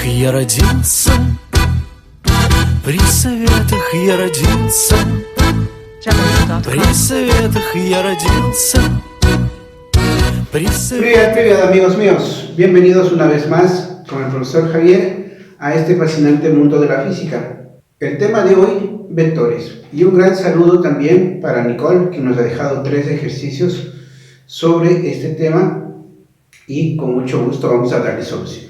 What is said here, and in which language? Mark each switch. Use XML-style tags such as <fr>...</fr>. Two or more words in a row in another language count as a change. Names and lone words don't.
<ru>я родился, при советах я родился, при советах я родился.</ru> <es>Привет amigos míos, bienvenidos una vez más con el profesor Javier a este fascinante mundo de la física. El tema de hoy, vectores. Y un gran saludo también para Nicole, que nos ha dejado 3 ejercicios sobre este tema y con mucho gusto vamos a darle solución.</es>